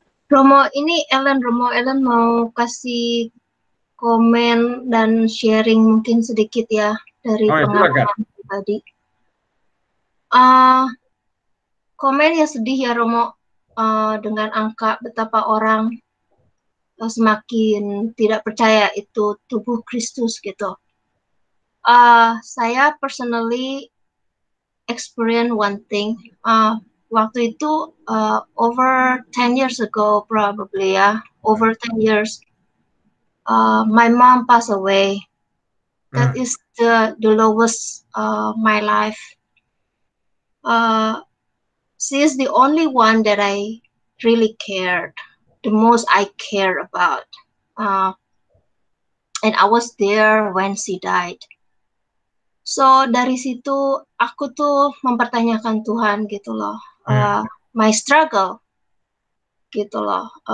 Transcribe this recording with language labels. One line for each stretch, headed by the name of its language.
Indonesian: Romo, ini Ellen mau kasih komen dan sharing mungkin sedikit ya dari pengalaman tadi. Komen ya sedih ya Romo, dengan angka betapa orang semakin tidak percaya itu tubuh Kristus gitu. Saya
English: personally experience one thing.
Indonesian: Waktu itu
English: over 10 years ago probably ya, over 10 years. My mom passed away. That is the lowest my life. she is the only one that I really cared, the most I care about. And I was there when she died.
Indonesian: So dari situ aku tuh mempertanyakan Tuhan gitu loh,
English: my struggle
Indonesian: gitu loh.